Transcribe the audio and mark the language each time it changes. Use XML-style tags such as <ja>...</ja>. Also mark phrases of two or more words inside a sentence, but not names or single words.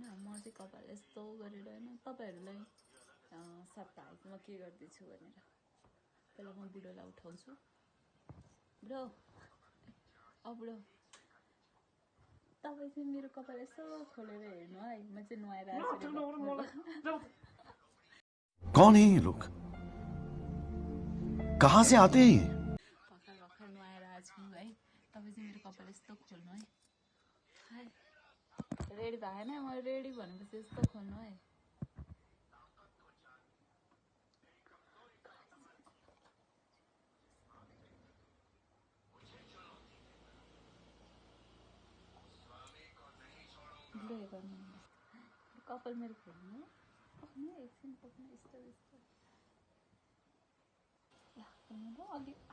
<ne>म चाहिँ कपाल यस्तो गरेर होइन तपाईँहरूलाई सट्टा आएको म के गर्दैछु भनेर। पहिला म बुढोलाई उठाउँछु। बुढो बुढो तपाईँ चाहिँ मेरो कपाल यसो खोलेर हेर्नु है, म चाहिँ नुहाएर आएको।</ne> <hi>कौन है ये लोग? कहाँ से आते हैं?</hi> <ne>भर्खर भर्खर नुहाएर आएको छु है, तपाईँ चाहिँ मेरो कपाल यस्तो खोल्नु है। हाय रेडी भएन, म रेडी भनेपछि यस्तो खोल्नु है। कपाल मेरो खोल्नु एकछिन पक्नु यस्तो यस्तो अलि</ne>